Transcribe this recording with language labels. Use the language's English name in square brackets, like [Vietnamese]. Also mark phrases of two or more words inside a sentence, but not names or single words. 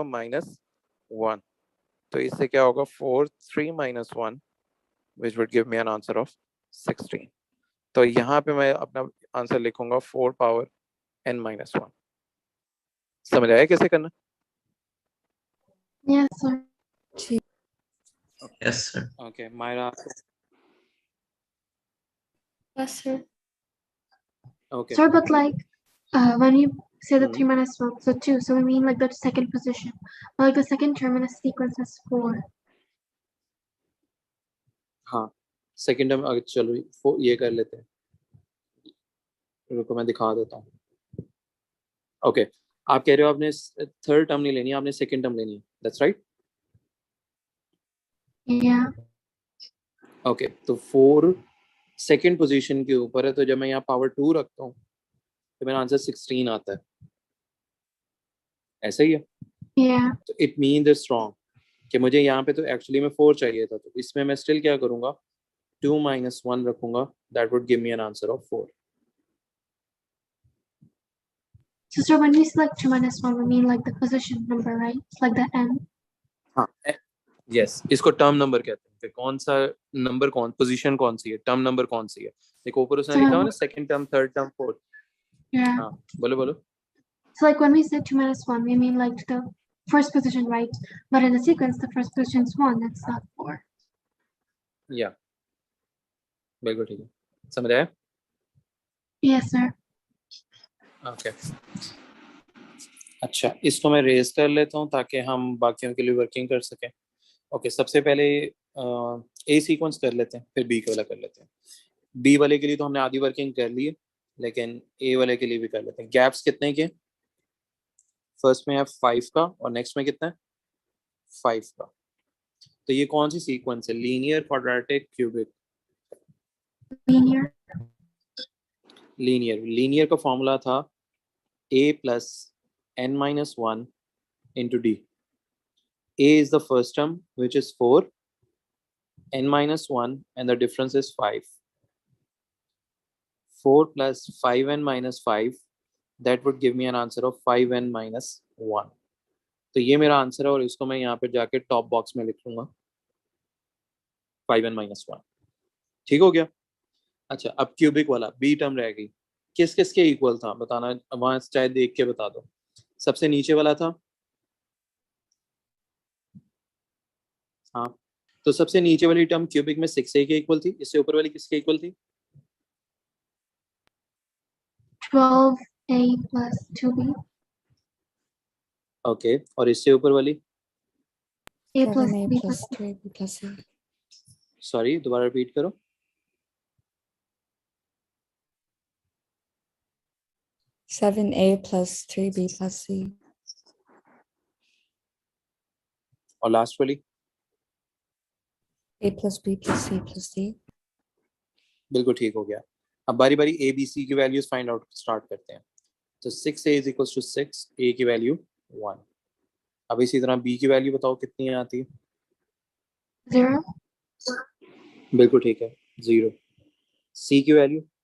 [English] -1। [Hindi] तो इससे क्या होगा? [English] 4 3 -1 which would give me an answer of 16। [Hindi] तो यहाँ पे मैं अपना आंसर लिखूंगा 4 पावर n-1। समझ आया कैसे करना? [English] Yes, sir. [Hindi] जी. [English] Yes, sir. ओके मायरा, Yes, sir. Okay. Sir, but like when you say the Hmm. 3 minus 1, so 2, so we mean like the second position. But like the second term in the sequence is 4. [Hindi] हाँ [English] second term [Hindi] चलो ये कर लेते हैं, रुको मैं दिखा देता हूँ। ओके आप कह रहे हो आपने [English] third term [Hindi] नहीं लेनी है, आपने [English] second term [Hindi] लेनी है, [English] that's right. Yeah. [Hindi] ओके तो 4 [English] second position [Hindi] के ऊपर है, तो जब मैं यहाँ पावर 2 रखता हूँ तो मेरा आंसर 16 आता है, ऐसा ही है। [English] Yeah. [Hindi] तो [English] it means it's wrong [Hindi] कि मुझे यहाँ पे तो एक्चुअली में 4 चाहिए था, तो इसमें मैं स्टिल क्या करूँगा, 2 minus 1 रखूंगा, [English] that would give me an answer of 4। So sir, when we select 2 minus 1, we mean like the position number, right? It's like the n. [Hindi] हाँ यस इसको [English] term number [Hindi] कहते हैं कि कौन सा नंबर कौन पोजीशन कौन सी है, [English] term number [Hindi] कौन सी है। देखो ऊपर उसने लिखा हुआ ना [English] second term, third term, fourth. Yeah. [Hindi] हाँ बोलो बोलो। [English] So like when we say 2 minus 1, we mean like the first position, right? But in the sequence, the first position is 1, that's not 4. [Hindi] या बिल्कुल ठीक है, समझ आया। [English] Yes, sir. [Hindi] ओके अच्छा इसको मैं रेज कर लेता हूँ ताकि हम बाकियों के लिए वर्किंग कर सकें। ओके सबसे पहले ए सीक्वेंस कर लेते हैं, फिर बी वाला कर लेते हैं। बी वाले के लिए तो हमने आधी वर्किंग कर ली है, लेकिन ए वाले के लिए भी कर लेते हैं। गैप्स कितने के, फर्स्ट में है 5 का और नेक्स्ट में कितना है 5 का। तो ये कौन सी सीक्वेंस है, [English] linear, quadratic, cubic? Linear. [Hindi] लीनियर। लीनियर का फॉर्मूला था [English] a plus n minus 1 into d. A is the first term which is 4, n minus 1 and the difference is 5. 4 plus 5n minus 5, that would give me an answer of 5n minus 1. [Hindi] तो ये मेरा आंसर है और इसको मैं यहाँ पे जाके [English] top box [Hindi] में लिख लूंगा [English] 5n minus 1। [Hindi] ठीक हो गया। अच्छा अब क्यूबिक वाला बी टर्म रह गई, किस किस के इक्वल था बताना, वहां चाहे देख के बता दो। सबसे नीचे वाला था, हाँ तो सबसे नीचे वाली टर्म क्यूबिक में 6a के इक्वल थी, इससे ऊपर वाली किसके इक्वल थी? [English] 12a plus 2b. [Hindi] ओके और इससे ऊपर वाली? [English] A plus 7a b plus plus 3b plus c. [Hindi] सॉरी दोबारा रिपीट करो। [English] 7a plus 3b plus c. [Hindi] और लास्ट वाली? [English] a plus b plus c plus d. [Hindi] बिल्कुल ठीक हो गया। अब बारी बारी ए बी सी की वैल्यूज [English] find out start [Hindi] करते हैं। तो 6a [English] is equal to [Hindi] 6, ए की वैल्यू 1। अब इसी तरह बी की वैल्यू बताओ कितनी आती है? 0. बिल्कुल ठीक है 0। सी की वैल्यू?